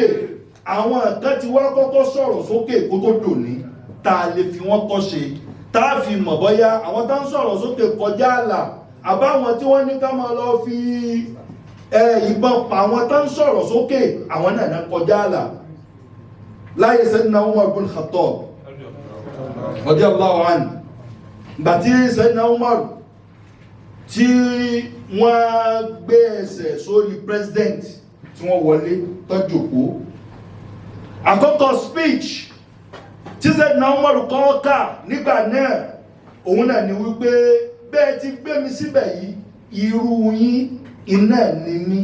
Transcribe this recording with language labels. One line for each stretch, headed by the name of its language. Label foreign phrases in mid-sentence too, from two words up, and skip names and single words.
Yoruba: àwọn kan ti wá kọ́kọ́ sọ̀rọ̀ sókè kó tó dòní, tá a lè fi wọ́n kọ́ ṣe, tá a fi mọ̀ bọ́yá àwọn tá ń sọ̀rọ̀ sókè kọjá àlà, àbáwọn tí wọ́n ní ká máa lọ fi ìbọn pa àwọn tá ń sọ̀rọ̀ sókè, àwọn náà kọjá àlà. láyé Sayyidina Umar bin Khattab
Arabic: رضي الله عنه,
Yoruba: gbàtí Sayyidina Umar tí wọ́n gbé ẹsẹ̀ sórí president tí wọ́n wọlé tọ́jòkó, àkọ́kọ́ speech tí Sayyidina Umar kọ́ ká nígbà náà òun náà ni wípé bẹ́ẹ̀ ti gbé mi síbẹ̀ yìí, irú yín iná ni mí.